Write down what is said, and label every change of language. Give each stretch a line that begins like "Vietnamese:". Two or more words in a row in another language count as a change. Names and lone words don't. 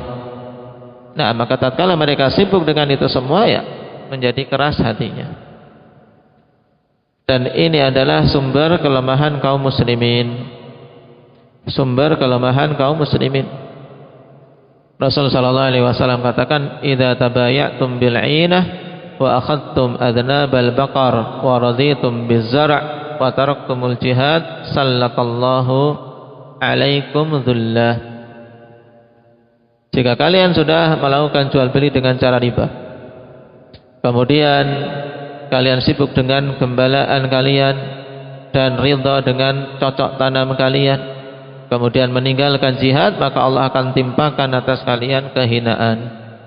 Indonesian: Maka tatkala mereka sibuk dengan itu semua, ya menjadi keras hatinya. Dan ini adalah sumber kelemahan kaum muslimin. Sumber kelemahan kaum muslimin.
Arabic: Rasul صلى الله عليه وسلم katakan, "إذا تبايعتم بالعينة وأخذتم أذناب البقر ورضيتم بالزرع وتركتم الجهاد سلط الله عليكم ذلا."
Indonesian: Jika kalian sudah melakukan jual beli dengan cara riba, kemudian kalian sibuk dengan gembalaan kalian dan ridha dengan cocok tanam kalian, kemudian meninggalkan jihad, maka Allah akan timpakan atas kalian kehinaan.